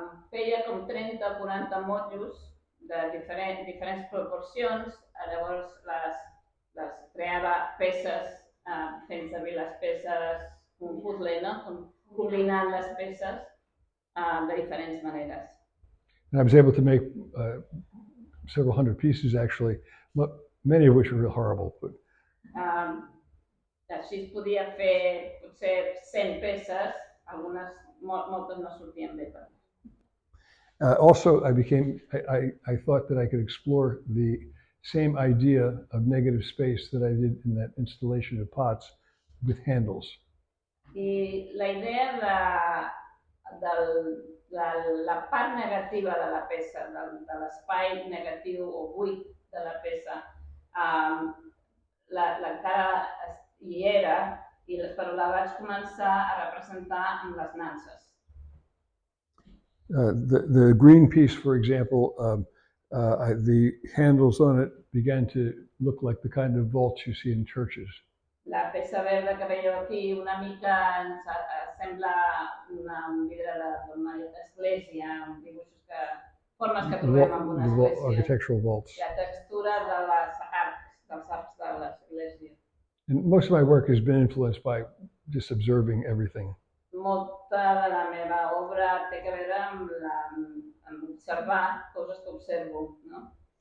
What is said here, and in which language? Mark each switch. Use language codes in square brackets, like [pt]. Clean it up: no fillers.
[ca] Feia com 30 o 40 motllos de diferents proporcions, llavors les creava peces, fent servir les peces, un puzzle, no? Combinant les peces de diferents maneres. [en] And I was able to make several hundred pieces, actually, many of which were horrible. But [ca] Així es podia fer potser 100 peces, moltes no sortien bé. [en] Also, I thought that I could explore the same idea of negative space that I did in that installation of pots with handles. [ca] I la idea de la part negativa de la peça, de l'espai negatiu o buit de la peça, encara hi era, però la vaig començar a representar amb les nanses. [en] The green piece, for example, the handles on it began to look like the kind of vaults you see in churches. [ca] La peça verda que veieu aquí una mica ens sembla un vidre d'una església, amb dibuixos formes que trobem en una església. [en] Architectural vaults. [ca] La textura dels arcs de l'església. [en] And most of my work has been influenced by just observing everything. [ca] Molta de la meva obra té a veure amb observar coses que observo, no?